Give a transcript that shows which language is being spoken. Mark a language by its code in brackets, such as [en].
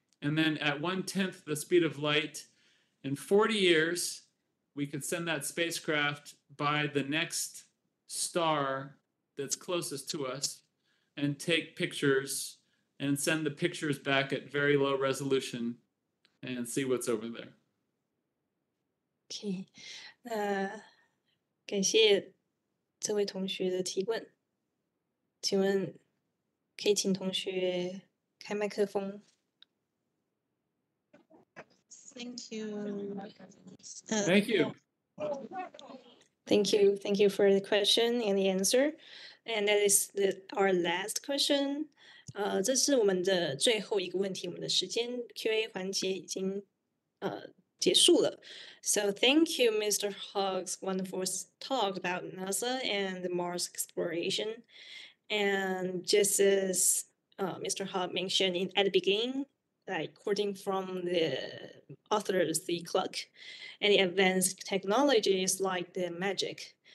[en] And then at 1/10 the speed of light, in 40 years, we could send that spacecraft by the next star that's closest to us and take pictures and send the pictures back at very low resolution and see what's over there. [zh] OK， 那感谢这位同学的提问。请问可以请同学开麦克风？ [en] Thank you. Thank you. Thank you. Thank you for the question and the answer. And that is our last question. [zh] 这是我们的最后一个问题，我们的时间 Q&A 环节已经结束了。 [en] So thank you, Mr. Hogg's wonderful talk about NASA and the Mars exploration. And just as Mr. Hogg mentioned at the beginning, like quoting from the authors, the clock, and the advanced technologies like the magic.